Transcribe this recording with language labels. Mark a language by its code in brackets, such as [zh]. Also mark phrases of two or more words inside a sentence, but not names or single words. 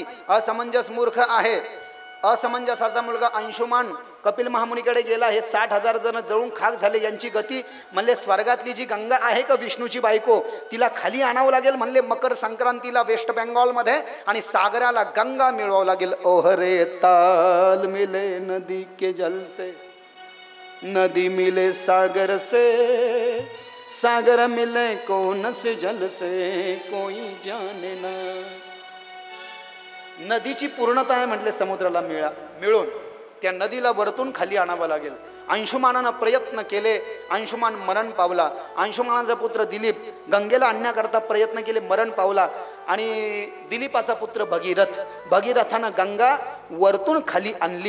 [mr] असमंजस मूर्ख आहे. असमंजसाचा मुलगा अंशुमान कपिल महामुनीकडे गेला. हे 60,000 जण जळून खाक झाले, यांची गती. म्हणले स्वर्गातली जी गंगा आहे का विष्णूची बायको, तिला खाली आणावं लागेल. म्हणले मकर संक्रांतीला वेस्ट बेंगॉलमध्ये, आणि सागराला गंगा मिळवावं लागेल. [hi] ओहरे ताल मिले नदी के जल से, नदी मिले सागर से, सागर मिले कौन से जल से, कोई जाने ना. [mr] नदीची पूर्णता आहे म्हटले समुद्राला मिळून त्या नदीला वरतून खाली आणावं लागेल. अंशुमानानं प्रयत्न केले, अंशुमान मरण पावला. अंशुमानाचा पुत्र दिलीप गंगेला आणण्याकरता प्रयत्न केले, मरण पावला. आणि दिलीपाचा पुत्र भगीरथ, भगीरथानं गंगा वरतून खाली आणली.